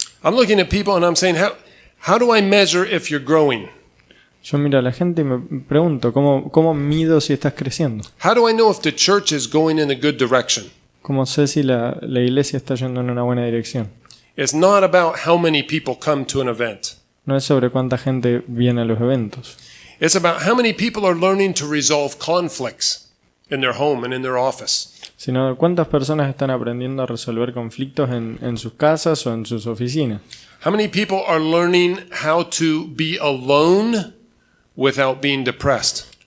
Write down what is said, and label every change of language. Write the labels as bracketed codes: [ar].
[en] I'm looking at people and I'm saying, how do I measure if you're growing? [es] Yo miro a la gente y me pregunto, ¿cómo mido si estás creciendo? [en] How do I know if the church is going in a good direction? [es] ¿Cómo sé si la iglesia está yendo en una buena dirección? [en] It's not about how many people come to an event. [es] No es sobre cuánta gente viene a los eventos. [en] It's about how many people are learning to resolve conflicts in their home and in their office. [es] Sino cuántas personas están aprendiendo a resolver conflictos en sus casas o en sus oficinas. [en] How many people are learning how to be alone without being depressed?